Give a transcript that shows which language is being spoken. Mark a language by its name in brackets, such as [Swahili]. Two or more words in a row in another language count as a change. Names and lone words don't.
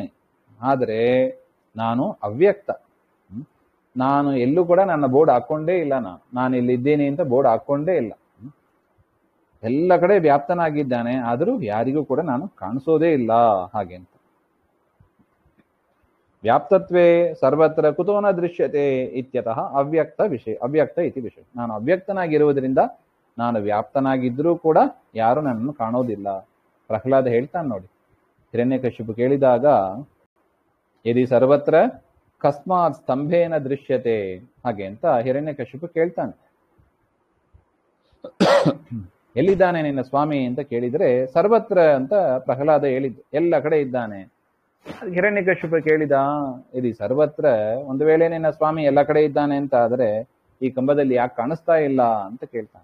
[Kannada] ಆದರೆ ನಾನು ಅವ್ಯಕ್ತ. ನಾನು ಎಲ್ಲೂ ಕೂಡ ನನ್ನ ಬೋರ್ಡ್ ಹಾಕೊಂಡೇ ಇಲ್ಲ. ನಾನು ಇಲ್ಲಿದ್ದೇನೆ ಅಂತ ಬೋರ್ಡ್ ಹಾಕೊಂಡೇ ಇಲ್ಲ. ಎಲ್ಲ ಕಡೆ ವ್ಯಾಪ್ತನಾಗಿದ್ದಾನೆ, ಆದರೂ ಯಾರಿಗೂ ಕೂಡ ನಾನು ಕಾಣಿಸೋದೇ ಇಲ್ಲ. ಹಾಗೆ ಅಂತ [Sanskrit] ವ್ಯಾಪ್ತತ್ವೇ ಸರ್ವತ್ರ ಕುತೋ ನ ದೃಶ್ಯತೆ ಇತ್ಯತಃ ಅವ್ಯಕ್ತ ಇತಿ ವಿಷಯ. [Kannada] ನಾನು ಅವ್ಯಕ್ತನಾಗಿರುವುದರಿಂದ ನಾನು ವ್ಯಾಪ್ತನಾಗಿದ್ರೂ ಕೂಡ ಯಾರು ನನ್ನನ್ನು ಕಾಣೋದಿಲ್ಲ. ಪ್ರಹ್ಲಾದ ಹೇಳ್ತಾನೆ ನೋಡಿ, ಹಿರಣ್ಯಕಶಿಪು ಕೇಳಿದಾಗ, [Sanskrit] ಯದಿ ಸರ್ವತ್ರ ಕಸ್ಮಾತ್ ಸ್ತಂಭೇನ ದೃಶ್ಯತೆ, [Kannada] ಹಾಗೆ ಅಂತ ಹಿರಣ್ಯಕಶಿಪು ಕೇಳ್ತಾನೆ. ಎಲ್ಲಿದ್ದಾನೆ ನಿನ್ನ ಸ್ವಾಮಿ ಅಂತ ಕೇಳಿದ್ರೆ ಸರ್ವತ್ರ ಅಂತ ಪ್ರಹ್ಲಾದ ಹೇಳಿದ್ದು, ಎಲ್ಲ ಕಡೆ ಇದ್ದಾನೆ. ಹಿರಣ್ಯಕಶಿಪು ಕೇಳಿದ, ಇದು ಸರ್ವತ್ರ, ಒಂದು ವೇಳೆ ನಿನ್ನ ಸ್ವಾಮಿ ಎಲ್ಲ ಕಡೆ ಇದ್ದಾನೆ ಅಂತ ಆದ್ರೆ ಈ ಕಂಬದಲ್ಲಿ ಯಾಕೆ ಕಾಣಿಸ್ತಾ ಇಲ್ಲ ಅಂತ ಕೇಳ್ತಾನೆ.